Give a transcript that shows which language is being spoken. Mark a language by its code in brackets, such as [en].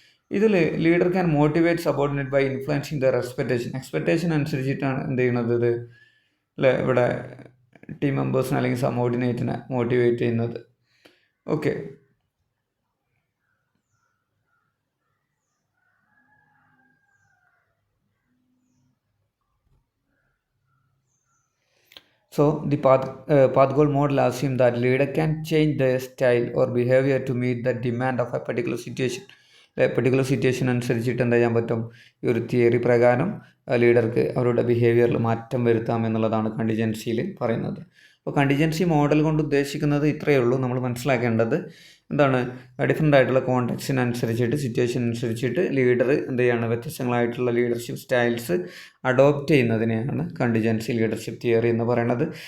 [ml] ഇതിൽ [en] leader can motivate subordinate by influencing their expectation [ml] അനുസരിച്ചിട്ടാണ് എന്ത് ചെയ്യുന്നത് ഇത് അല്ലേ, ഇവിടെ ടീം മെമ്പേഴ്സിനെ അല്ലെങ്കിൽ സബോർഡിനേറ്റിനെ മോട്ടിവേറ്റ് ചെയ്യുന്നത്. [en] Okay, so the path goal model assumes that leader can change their style or behavior to meet the demand of a particular situation. [ml] Particular situation അനുസരിച്ചിട്ട് എന്ത് ചെയ്യാൻ പറ്റും, ഈ ഒരു തിയറി പ്രകാരം ലീഡർക്ക് അവരുടെ ബിഹേവിയറിൽ മാറ്റം വരുത്താം എന്നുള്ളതാണ് കണ്ടിജൻസിയിൽ പറയുന്നത്. അപ്പോൾ കണ്ടിജൻസി മോഡൽ കൊണ്ട് ഉദ്ദേശിക്കുന്നത് ഇത്രയേ ഉള്ളൂ. നമ്മൾ മനസ്സിലാക്കേണ്ടത് എന്താണ്, ഡിഫറെൻ്റ് ആയിട്ടുള്ള കോണ്ടെക്സ്റ്റിനനുസരിച്ചിട്ട് സിറ്റുവേഷൻ അനുസരിച്ചിട്ട് ലീഡർ എന്ത് ചെയ്യാണ്, വ്യത്യസ്തങ്ങളായിട്ടുള്ള leadership styles adopt ചെയ്യുന്നതിനെയാണ് contingency leadership theory എന്ന് പറയുന്നത്.